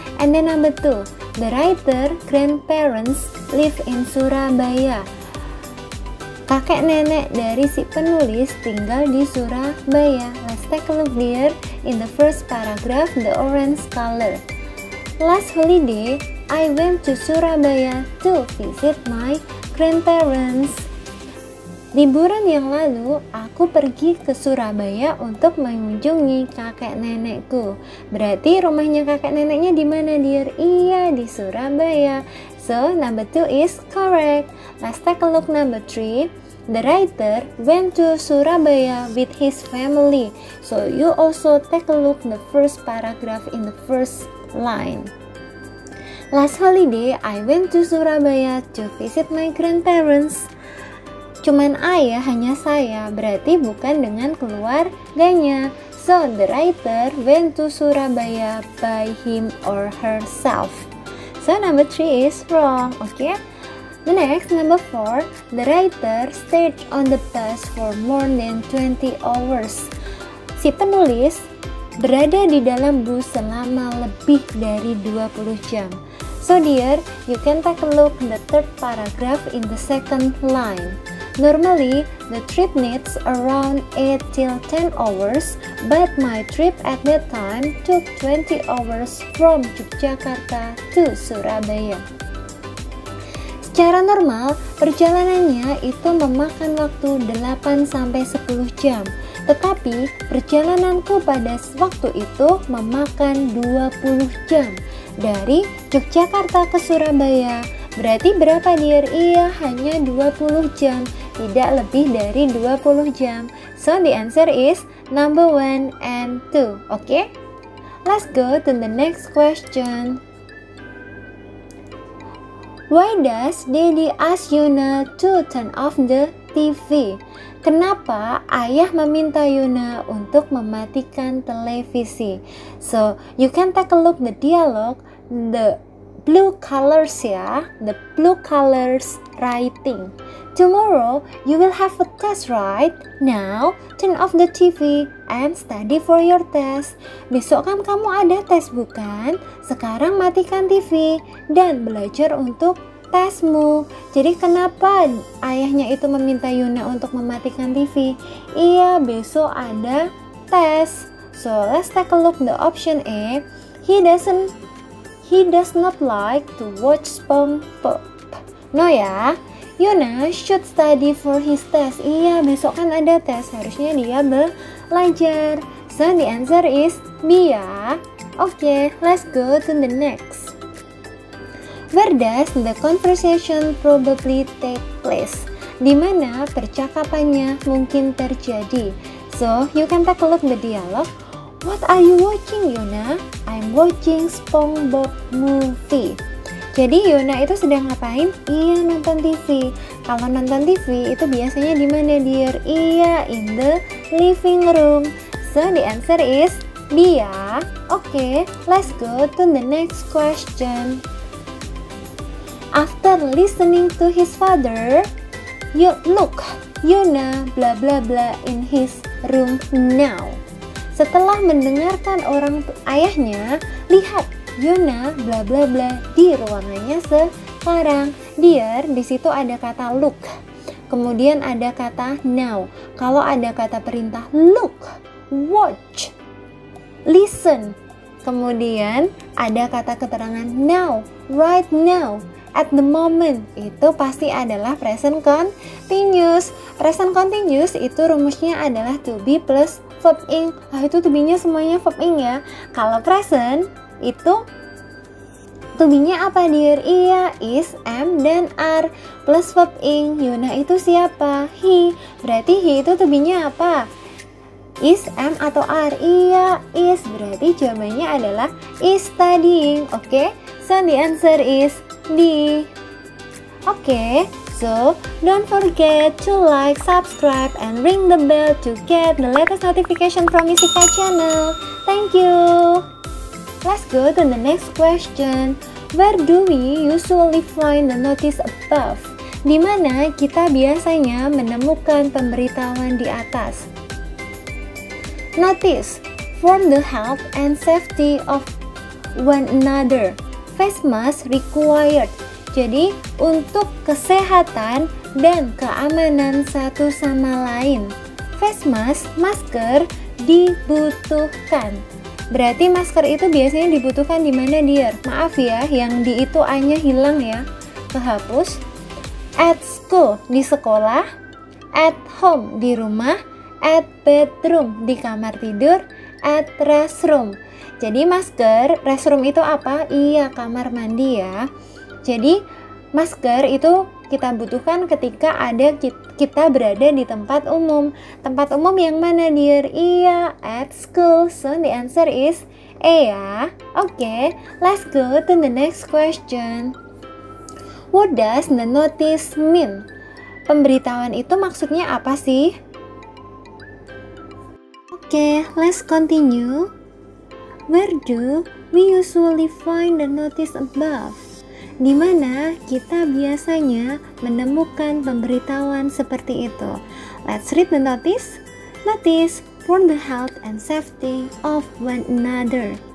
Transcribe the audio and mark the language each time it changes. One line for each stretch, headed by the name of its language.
English: And then number 2, the writer grandparents live in Surabaya.
Indonesian: Kakek nenek dari si penulis tinggal di Surabaya.
English: Let's take a look there in the first paragraph, the orange color. Last holiday, I went to Surabaya to visit my grandparents.
Indonesian: Liburan yang lalu, aku pergi ke Surabaya untuk mengunjungi kakek nenekku. Berarti rumahnya kakek neneknya di mana, dear? Iya, di Surabaya.
English: So, number 2 is correct. Let's take a look number 3. The writer went to Surabaya with his family. So, you also take a look the first paragraph in the first line. Last holiday, I went to Surabaya to visit my grandparents.
Indonesian: Cuman I ya, hanya saya, berarti bukan dengan keluarganya.
English: So, the writer went to Surabaya by him or herself. So, number 3 is wrong, okay? The next, number 4, the writer stayed on the bus for more than 20 hours.
Indonesian: Si penulis berada di dalam bus selama lebih dari 20 jam.
English: So, dear, you can take a look the third paragraph in the second line. Normally, the trip needs around 8 till 10 hours, but my trip at that time took 20 hours from Yogyakarta to Surabaya.
Indonesian: Secara normal, perjalanannya itu memakan waktu 8-10 jam. Tetapi, perjalananku pada waktu itu memakan 20 jam. Dari Yogyakarta ke Surabaya. Berarti berapa dear? Iya, hanya 20 jam. Tidak lebih dari 20 jam.
English: So, the answer is number 1 and 2. Okay? Let's go to the next question. Why does Daddy ask Yuna to turn off the TV?
Indonesian: Kenapa ayah meminta Yuna untuk mematikan televisi?
English: So, you can take a look the dialogue, the blue colors ya, the blue colors writing. Tomorrow you will have a test, right? Now turn off the TV and study for your test.
Indonesian: Besok kan kamu ada tes bukan? Sekarang matikan TV dan belajar untuk tesmu. Jadi kenapa ayahnya itu meminta Yuna untuk mematikan TV? Iya, besok ada tes.
English: So let's take a look the option A. He does not like to watch SpongeBob. No ya, Yuna should study for his test.
Indonesian: Iya, besok kan ada tes, harusnya dia belajar.
English: So the answer is B ya. Okay, let's go to the next. Where does the conversation probably take place?
Indonesian: Di mana percakapannya mungkin terjadi?
English: So you can take a look the dialogue. What are you watching, Yuna? I'm watching SpongeBob movie.
Indonesian: Jadi Yuna itu sedang ngapain? Iya, nonton TV. Kalau nonton TV itu biasanya di mana, dear?
English: Iya, in the living room. So the answer is B ya. Okay, let's go to the next question. After listening to his father, look, Yuna blah blah blah in his room now.
Indonesian: Setelah mendengarkan ayahnya, lihat Yuna bla bla bla di ruangannya sekarang. Dear, di situ ada kata look. Kemudian ada kata now. Kalau ada kata perintah
English: look, watch, listen.
Indonesian: Kemudian ada kata keterangan
English: now, right now, at the moment.
Indonesian: Itu pasti adalah present continuous. Present continuous itu rumusnya adalah
English: to be plus verb ing.
Indonesian: Itu to be-nya semuanya verb ing ya. Kalau present itu to be-nya apa, dear? Iya, is, am, dan are
English: plus verb ing.
Indonesian: Yuna itu siapa? He. Berarti he itu to be-nya apa? Is, am, atau are? Iya, is. Berarti jawabannya adalah
English: is studying. Oke, so the answer is D. Oke, so don't forget to like, subscribe, and ring the bell to get the latest notification from Isika channel. Thank you. Let's go to the next question. Where do we usually find the notice above?
Indonesian: Di mana kita biasanya menemukan pemberitahuan di atas?
English: Notice, for the health and safety of one another. Face mask required.
Indonesian: Jadi, untuk kesehatan dan keamanan satu sama lain. Face mask, masker, dibutuhkan. Berarti masker itu biasanya dibutuhkan di mana, dear? Maaf ya, yang di itu A-nya hilang ya. Kehapus.
English: At school,
Indonesian: di sekolah.
English: At home,
Indonesian: di rumah.
English: At bedroom,
Indonesian: di kamar tidur.
English: At restroom.
Indonesian: Jadi masker, restroom itu apa? Iya, kamar mandi ya. Jadi masker itu kita butuhkan ketika kita berada di tempat umum. Tempat umum yang mana, dear?
English: Iya, at school. So the answer is A ya. Oke, let's go to the next question. What does the notice mean?
Indonesian: Pemberitahuan itu maksudnya apa sih?
English: Oke, let's continue. Where do we usually find the notice above?
Indonesian: Di mana kita biasanya menemukan pemberitahuan seperti itu.
English: Let's read the notice. Notice for the health and safety of one another.